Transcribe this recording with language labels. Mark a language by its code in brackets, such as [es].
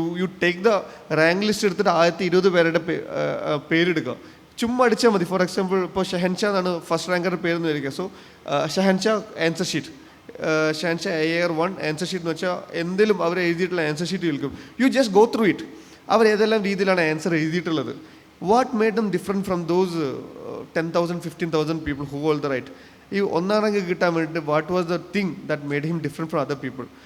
[en] you take [ml] the rank list എടുത്തിട്ട് 1020 പേരുടെ പേരെടുക്കുക, ചുമ്മാ അടിച്ചാൽ മതി. ഫോർ എക്സാമ്പിൾ ഇപ്പോൾ ഷെഹൻഷാ എന്നാണ് ഫസ്റ്റ് റാങ്കറുടെ പേരെന്ന് വിചാരിക്കുക. So Shehanshah answer sheet, Shehanshah AR1 answer sheet എന്ന് വെച്ചാൽ എന്തെങ്കിലും അവർ എഴുതിയിട്ടുള്ള ആൻസർ ഷീറ്റ് വിൽക്കും. [en] You just go through it. [ml] അവർ ഏതെല്ലാം രീതിയിലാണ് ആൻസർ എഴുതിയിട്ടുള്ളത്, [en] What made them different from those 10,000, 15,000 people who hold the right? [ml] ഈ ഒന്നാം റാങ്ക് കിട്ടാൻ വേണ്ടിയിട്ട് [en] What was the thing that made him different from other people?